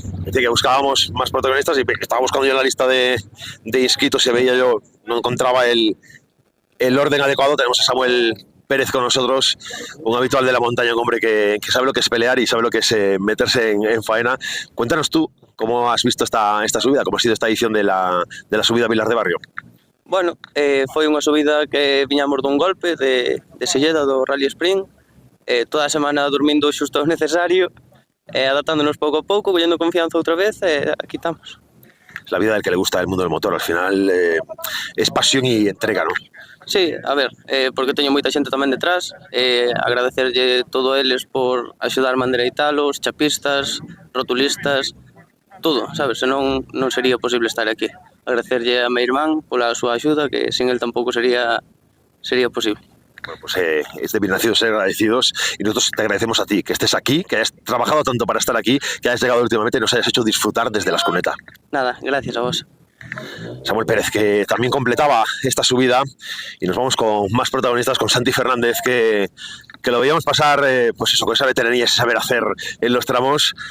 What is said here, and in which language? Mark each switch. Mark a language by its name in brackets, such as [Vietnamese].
[Spanish] Decía que buscábamos más protagonistas y estaba buscando yo en la lista de inscritos y veía yo, no encontraba el orden adecuado. Tenemos a Samuel Pérez con nosotros, un habitual de la montaña, un hombre que sabe lo que es pelear y sabe lo que es meterse en faena. Cuéntanos tú cómo has visto esta subida, cómo ha sido esta edición de la subida a Vilar de Barrio. [Galician] Bueno, foi unha subida que viñamos dun golpe de Silleda do Rally Sprint, toda a semana dormindo xusto o necesario, adaptándonos pouco a pouco, collendo confianza outra vez, aquí estamos. [Spanish] Es la vida del que le gusta el mundo del motor, al final es pasión y entrega, ¿no? [Galician] Sí, a ver, porque teño moita xente tamén detrás, agradecerlle todo a eles por axudarme a endereitalos, chapistas, rotulistas, todo, sabes, senón non sería posible estar aquí. Agradecerlle a meu irmán pola súa axuda, que sin él tampouco sería posible. [Spanish] Bueno, pues es de bien nacidos ser agradecidos y nosotros te agradecemos a ti que estés aquí, que hayas trabajado tanto para estar aquí, que hayas llegado últimamente y nos hayas hecho disfrutar desde la Ascuneta. Nada, gracias a vos. Samuel Pérez, que también completaba esta subida, y nos vamos con más protagonistas, con Santi Fernández, que lo veíamos pasar, pues eso, con esa veteranía, ese saber hacer en los tramos.